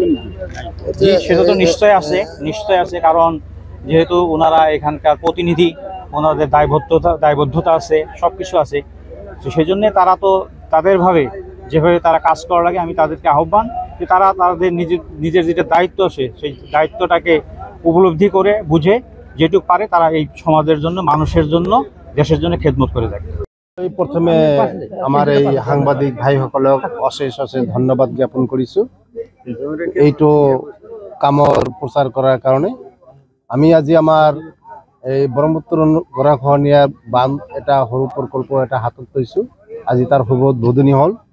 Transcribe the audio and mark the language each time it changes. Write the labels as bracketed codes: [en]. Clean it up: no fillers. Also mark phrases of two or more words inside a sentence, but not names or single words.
[bn] জি সেটা তো নিশ্চয় আছে কারণ যেহেতু ওনারা এখানকার প্রতিনিধি ওনাদের দায়বদ্ধতা আছে সব কিছু আছে তো সেই জন্যে তারা তো তাদেরভাবে যেভাবে তারা কাজ করা লাগে আমি তাদেরকে আহ্বান যে তারা তাদের নিজের যেটা দায়িত্ব আছে সেই দায়িত্বটাকে উপলব্ধি করে বুঝে যেটুকু পারে তারা এই সমাজের জন্য মানুষের জন্য দেশের জন্য খেদমত করে থাকে [as] প্রথমে আমার এই সাংবাদিক ভাইসকলক অশেষ ধন্যবাদ জ্ঞাপন কৰিছো এইটো কামৰ প্ৰচাৰ কৰাৰ কাৰণে আমি আজি আমাৰ এই ব্ৰহ্মপুত্ৰ গৰাখহনীয়া বান্ধ এটা সৰু প্ৰকল্প এটা হাতত লৈছো আজি তাৰ শুভ উদ্বোধনী হ'ল